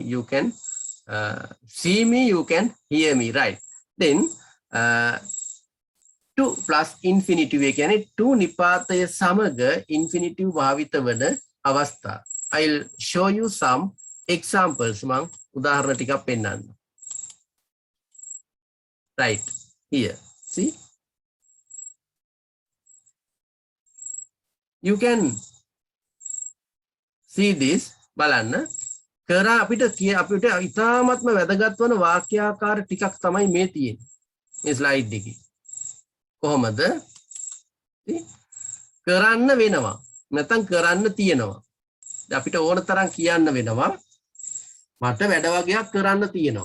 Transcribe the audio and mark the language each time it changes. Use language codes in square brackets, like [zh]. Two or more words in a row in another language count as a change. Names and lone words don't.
[en] You can see me, you can hear me, right? Then to plus infinitive again, [si] to නිපාතය සමග infinitive භාවිත වන අවස්ථා. [en] I'll show you some examples. [si] මං උදාහරණ ටික පෙන්නන්න. [en] Right. Here, see, you can see this. [si] බලන්න කරා අපිට ඉතාමත්ම වැදගත් වන වාක්‍යාකාර ටිකක් තමයි මේ තියෙන්නේ මේ ස්ලයිඩ් එකේ. කොහොමද? කරන්න වෙනවා නැත්නම් කරන්න තියෙනවා. අපිට ඕන තරම් කියන්න වෙනවා. මට වැඩ වගේක් කරන්න තියෙනවා.